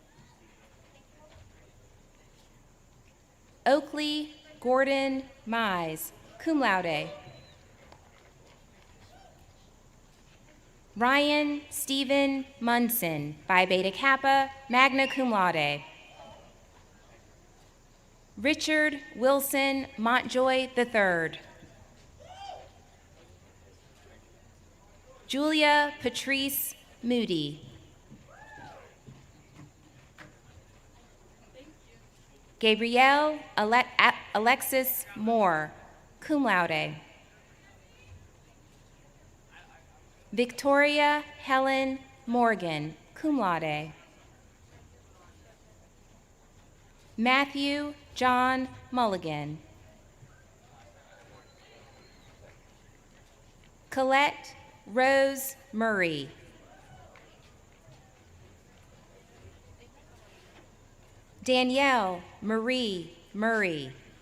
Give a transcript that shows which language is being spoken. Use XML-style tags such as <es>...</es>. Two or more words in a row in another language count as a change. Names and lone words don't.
<en>Oakley Gordon Mize,</en> <la>cum laude.</la> <en>Ryan Stephen Munson, Phi Beta Kappa,</en> <la>magna cum laude.</la> <en>Richard Wilson Montjoy III. Julia Patrice Moody. Gabrielle Alexis Moore,</en> <la>cum laude.</la> <en>Victoria Helen Morgan,</en> <la>cum laude.</la> <en>Matthew John Mulligan. Colette Rose Murray. Danielle Marie Murray.</en>